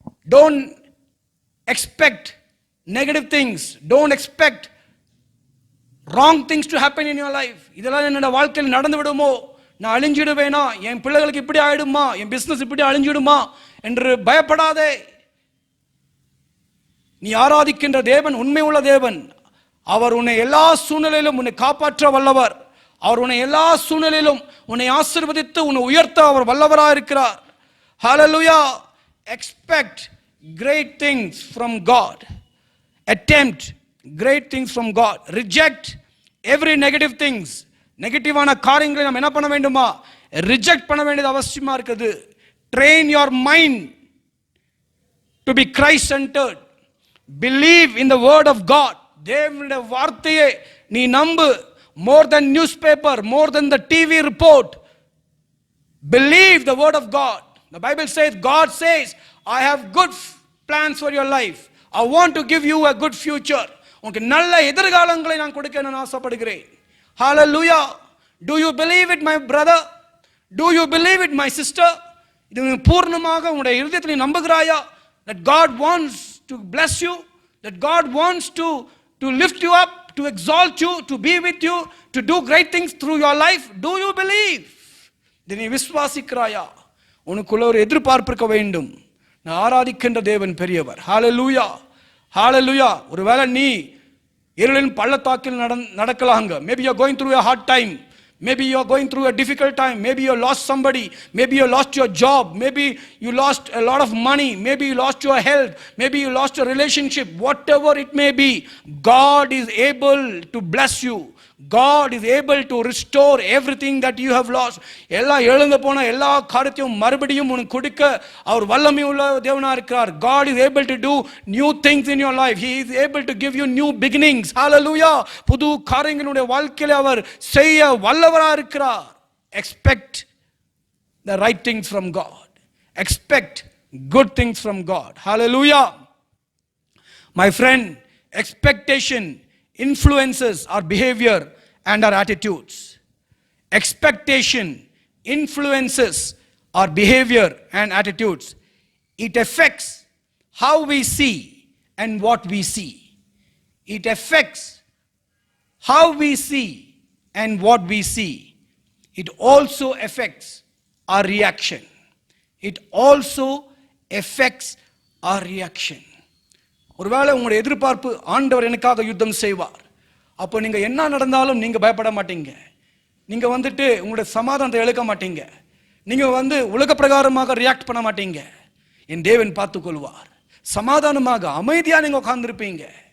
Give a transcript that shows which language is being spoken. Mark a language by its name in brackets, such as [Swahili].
[English] Don't expect negative things, don't expect wrong things to happen in your life. [Tamil] இதெல்லாம் என்னோட வாழ்க்கையில் நடந்து விடுமோ, நான் அழிஞ்சிடுவேனா, என் பிள்ளைகளுக்கு இப்படி ஆயிடுமா, என் பிசினஸ் இப்படி அழிஞ்சிடுமா என்று பயப்படாதே. நீ ஆராதிக்கின்ற தேவன் உண்மை உள்ள தேவன். அவர் உன்னை எல்லா சூழ்நிலையிலும் உன்னை காப்பாற்ற வல்லவர். அவர் உன்னை எல்லா சூழ்நிலையிலும் உன்னை ஆசீர்வதித்து உன்னை உயர்த்த அவர் வல்லவராக இருக்கிறார். [English] Hallelujah. Expect great things from God. Attempt great things from God. Reject every negative things. [Tamil] நெகட்டிவான காரியங்களை நாம் என்ன பண்ண வேண்டுமா, ரிஜெக்ட் பண்ண வேண்டியது அவசியமா இருக்குது. [English] Train your mind to be Christ centered. Believe in the word of God. [Tamil] தேவனுடைய வார்த்தையை நீ நம்பு. [English] More than newspaper, more than the TV report. Believe the word of God. The Bible says, God says, I have good plans for your life. I want to give you a good future. [Tamil] உங்களுக்கு நல்ல எதிர்காலங்களை நான் கொடுக்க நான் ஆசைப்படுகிறேன். [English] Hallelujah. Do you believe it, my brother? Do you believe it, my sister? [Tamil] இது பூர்ணமாக உங்களுடைய இருதயத்தில் நீ நம்புகிறாயா? [English] That God wants to bless you, that God wants to lift you up, to exalt you, to be with you, to do great things through your life. Do you believe? [Tamil] இதை நீ விசுவாசிக்கிறாயா? உனக்குள்ள ஒரு எதிர்பார்ப்பு இருக்க வேண்டும். நான் ஆராதிக்கின்ற தேவன் பெரியவர். ஹalleluya, ஹalleluya. ஒருவேளை நீ இருளின் பள்ளத்தாக்கில் நடக்கலாங்க. [English] Maybe you are going through a hard time. Maybe you are going through a difficult time. Maybe you lost somebody. Maybe you lost your job. Maybe you lost a lot of money. Maybe you lost your health. Maybe you lost your relationship. Whatever it may be, God is able to bless you. God is able to restore everything that you have lost. [Tamil] எல்லாம் இழந்து போன எல்லா காரியத்தையும் மறுபடியும் உனக்கு கொடுக்க அவர் வல்லமை உள்ள தேவனா இருக்கிறார். [English] God is able to do new things in your life. He is able to give you new beginnings. Hallelujah. [Tamil] புது காரியங்களுடைய வாழ்க்கையில அவர் செய்ய வல்லவரா இருக்கிறார். [English] Expect the right things from God. Expect good things from God. Hallelujah. My friend, expectation influences our behavior and our attitudes. Expectation influences our behavior and attitudes. It affects how we see and what we see. It affects how we see and what we see. It also affects our reaction. It also affects our reaction. [Tamil] ஒருவேளை உங்களுடைய எதிர்பார்ப்பு ஆண்டவர் எனக்காக யுத்தம் செய்வார். அப்போ நீங்கள் என்ன நடந்தாலும் நீங்கள் பயப்பட மாட்டீங்க. நீங்கள் உங்களுடைய சமாதானத்தை இழக்க மாட்டீங்க. நீங்கள் உலக பிரகாரமாக ரியாக்ட் பண்ண மாட்டீங்க. என் தேவன் பார்த்து கொள்வார். சமாதானமாக அமைதியாக நீங்கள் உட்கார்ந்துருப்பீங்க.